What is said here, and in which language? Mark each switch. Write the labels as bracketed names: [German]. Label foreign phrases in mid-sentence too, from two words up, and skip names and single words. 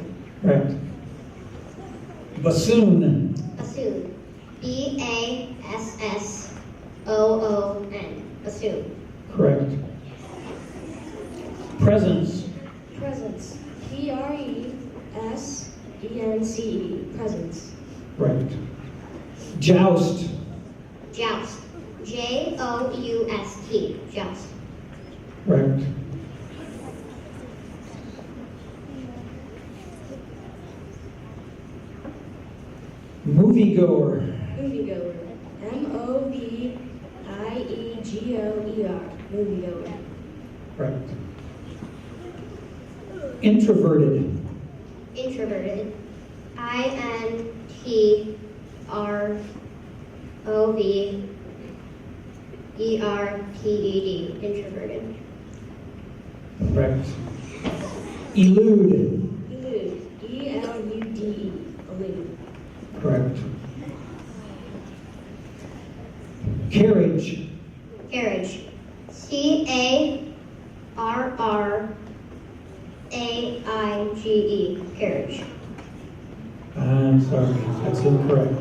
[English] Correct. Bassoon. Bassoon. BASSOON. Bassoon. Correct. Presence. Presence. PRESENCE. E-N-C-E, presence. Right. Joust. Joust. J-O-U-S-T. Joust. Right. Moviegoer. Moviegoer. M-O-V-I-E-G-O-E-R. Moviegoer. Right. Introverted. Introverted. I-N-T-R-O-V-E-R-T-E-D. Introverted. Right. Elude. Elude. E-L-U-D-E. Elude. Correct. Carriage. Carriage. C-A-R-R-A-I-G-E. Carriage. I'm sorry, that's incorrect.